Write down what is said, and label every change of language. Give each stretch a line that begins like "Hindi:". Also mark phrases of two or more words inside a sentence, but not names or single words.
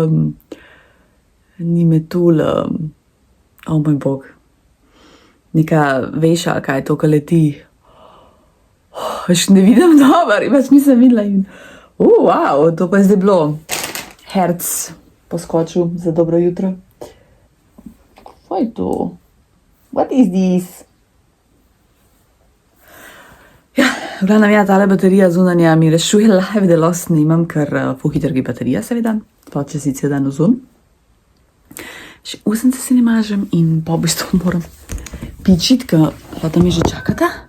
Slovenian: Ni metul, moj bog, neka veša, kaj je to, ko leti. Še ne vidim dober, pač nisem videla in wow, to pa je zdaj bilo. Herc poskočil za dobro jutro. Kaj je to?
English: What is this?
Slovenian: Ja, v glavnem ja, tale baterija zunanja mi rešuje live, da los nimam, ker pohiter gre baterija seveda, pa če si cel dan vzun. Še usence se ne mažem in pa v bistvu moram pičiti, ker pa mi že čakata.